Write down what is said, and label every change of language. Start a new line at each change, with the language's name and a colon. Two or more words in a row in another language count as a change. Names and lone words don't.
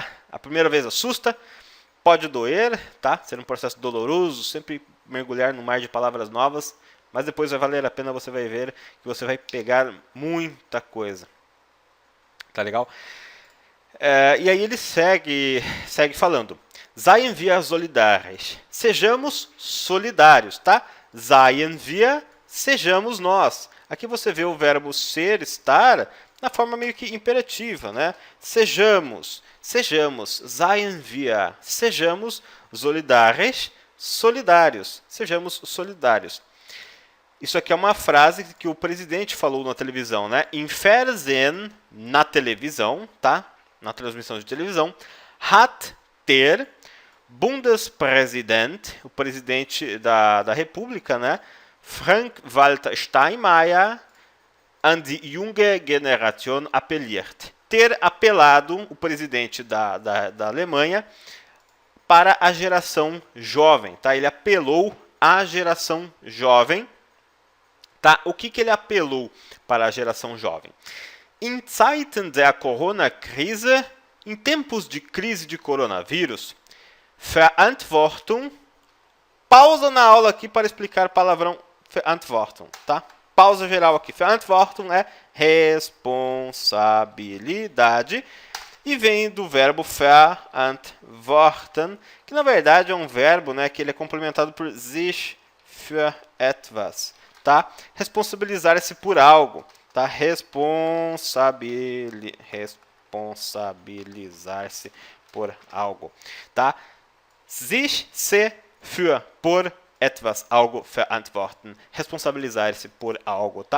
Portuguese: A primeira vez assusta, pode doer, tá? Ser um processo doloroso, sempre mergulhar no mar de palavras novas, mas depois vai valer a pena, você vai ver que você vai pegar muita coisa, tá legal? E aí ele segue falando,
German: seien wir solidarisch,
Portuguese: sejamos solidários, tá?
German: Seien wir,
Portuguese: sejamos nós. Aqui você vê o verbo ser, estar, na forma meio que imperativa, né? Sejamos,
German: seien wir,
Portuguese: sejamos solidarisch, solidários, sejamos solidários. Isso aqui é uma frase que o presidente falou na televisão, né?
German: Im Fernsehen,
Portuguese: na televisão, tá? Na transmissão de televisão,
German: hat der Bundespräsident,
Portuguese: o presidente da República, né?
German: Frank-Walter Steinmeier, an die junge Generation appelliert.
Portuguese: Ter apelado o presidente da Alemanha para a geração jovem, tá? Ele apelou à geração jovem, tá? O que ele apelou para a geração jovem?
German: In Zeiten der Corona-Krise,
Portuguese: em tempos de crise de coronavírus, Verantwortung, pausa na aula aqui para explicar o palavrão Verantwortung, tá? Pausa geral aqui. Verantwortung é responsabilidade e vem do verbo verantworten, que na verdade é um verbo, né, que ele é complementado por
German: sich für etwas,
Portuguese: tá? Responsabilizar-se por algo, tá? Responsabilizar-se por algo, tá? Sich se für por etwas, algo verantworten, responsabilizar-se por algo, tá?